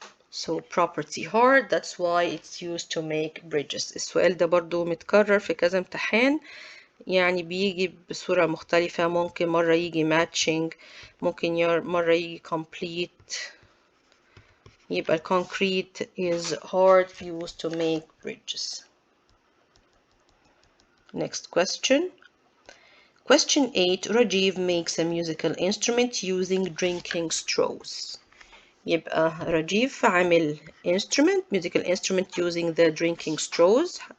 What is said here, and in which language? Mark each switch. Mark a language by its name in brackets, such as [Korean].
[English] So property hard, that's why it's used to make bridges. [Arabic] السؤال ده برضو متكرر في كذا امتحان. يعني بيجي بصورة مختلفة. ممكن مرة يجي matching. ممكن مرة يجي complete. [English] يبقى concrete is hard used to make bridges. Next question. Question 8. Rajiv makes a musical instrument using drinking straws. يبقى Rajiv [Arabic] عامل [English] musical instrument using the drinking straws.